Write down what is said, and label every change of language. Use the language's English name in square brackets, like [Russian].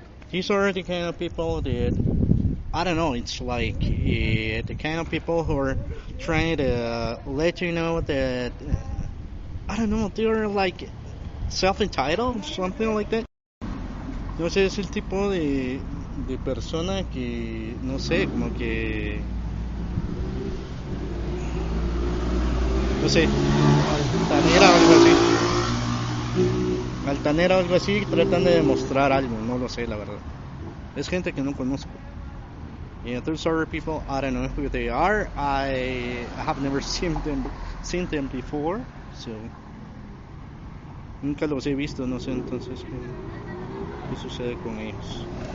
[English] These are the kind of people that, I don't know, it's like the kind of people who are trying to let you know that, I don't know, they're like self-entitled, something like that. [Spanish] No sé, es el tipo de persona que, no sé, como que, no sé, altanera o algo así. Altanera o algo así, tratan de demostrar algo, no lo sé, la verdad. Es gente que no conozco. [English] Yeah, those other people, I don't know who they are. I have never seen them before, so [Spanish] nunca los he visto, no sé entonces qué sucede con ellos.